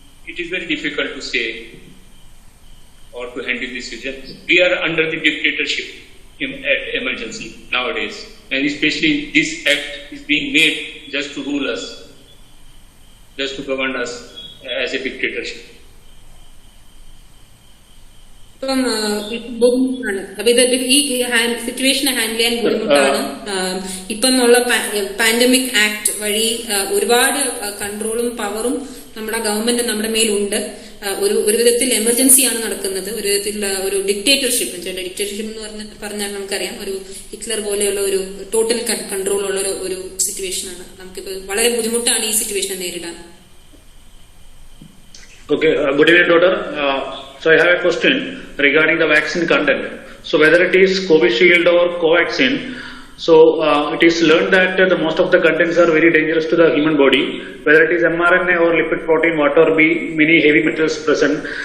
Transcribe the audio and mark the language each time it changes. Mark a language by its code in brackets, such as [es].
[en] It is very difficult to say or to handle this situation. We are under the dictatorship emergency nowadays, and especially this act is being made just to rule us, just to govern us as a dictatorship. [ml] ഇപ്പം ബുദ്ധിമുട്ടാണ്. അപ്പൊ ഇത് ഈ situation handle ചെയ്യാൻ ബുദ്ധിമുട്ടാണ്. ഇപ്പം ഉള്ള pandemic act വഴി ഒരുപാട് കൺട്രോളും പവറും നമ്മുടെ ഗവൺമെന്റ് നമ്മുടെ മേലുണ്ട്. ഒരു വിധത്തിൽ എമർജൻസിയാണ് നടക്കുന്നത്, ഒരു വിധത്തിൽ ഒരു ഡിക്റ്റേറ്റർഷിപ്പ്. ഡിക്റ്റേറ്റർഷിപ്പ് എന്ന് പറഞ്ഞാൽ നമുക്കറിയാം, ഒരു ഹിറ്റ്ലർ പോലെയുള്ള ഒരു ടോട്ടൽ കൺട്രോൾ ഉള്ള ഒരു സിറ്റുവേഷനാണ്. നമുക്കിപ്പോ വളരെ ബുദ്ധിമുട്ടാണ് ഈ സിറ്റുവേഷനെ നേരിടാൻ. [en] Okay, good evening, Doctor. So I have a question regarding the vaccine content. So whether it is Covishield or Covaxin, so it is learned that the most of the contents are very dangerous to the human body, whether it is mRNA or lipid protein, whatever be, many heavy metals present.